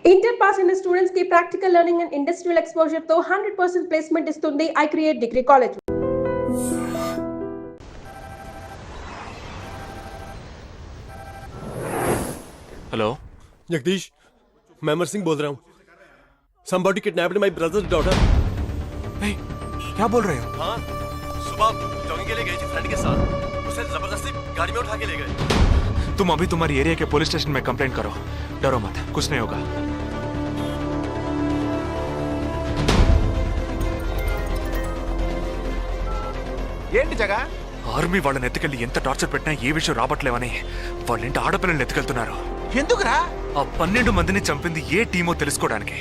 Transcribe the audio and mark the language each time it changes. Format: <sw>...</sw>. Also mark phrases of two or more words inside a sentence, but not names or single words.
<te>ఇంటర్ పాస్ అయిన స్టూడెంట్స్ కి</te> <en>practical learning and industrial exposure</en> <te>తో 100% ప్లేస్మెంట్ ఇస్తుంది ఐ క్రియేట్ డిగ్రీ కాలేజ్.</te> <en>hello</en> <hi>जगदीश, मैं अमर सिंह बोल रहा हूँ.</hi> <en>Somebody kidnapped my brother's daughter.</en> <hi>नहीं, क्या बोल रहे हो? हाँ, सुबह जॉगिंग के लिए गई थी फ्रेंड के साथ. उसे जबरदस्ती गाड़ी में उठा के ले गए. तुम अभी तुम्हारी एरिया के</hi> <en>police station</en> <hi>में कंप्लेंट करो. डरो मत, कुछ नहीं होगा.</hi> <te>ఏంటి జగా ఆర్మీ వాళ్ళని ఎత్తుకెళ్ళి ఎంత టార్చర్ పెట్టినా ఏ విషయం రాబట్లేవని వాళ్ళింటి ఆడపిల్లల్ని ఎత్తుకెళ్తున్నారు. ఎందుకురా? ఆ 12 మందిని చంపింది ఏ టీమో తెలుసుకోవడానికి.</te>